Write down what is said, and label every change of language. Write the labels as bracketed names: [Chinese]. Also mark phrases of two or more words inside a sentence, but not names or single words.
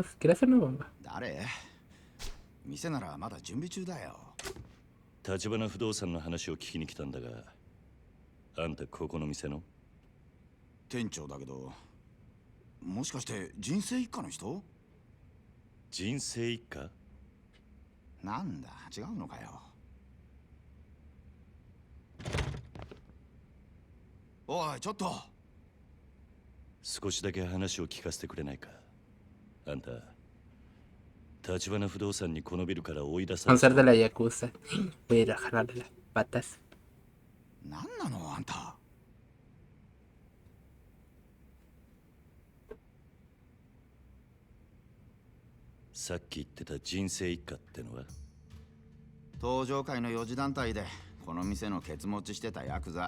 [Spanish] ¿Quiere hacer una bomba? [Japanese] 誰店ならまだ準備中だよ。立花不動産の話を聞きに来たんだがあんたここの店の店長だけど、もしかして人生一家の人？人生一家なんだ、違うのかよ。おい、ちょっと。少しだけ話を聞かせてくれないかあんた立花不動産にこのビルから追い出さ [Spanish] Vamos a [Japanese] れ [Spanish] ser de la Yakuza. Voy a ir a jalarle las patas. [Japanese] なんなのあんた。さっき言ってた人生一家ってのは登場会の4次団体でこの店のケツ持ちしてたヤクザ。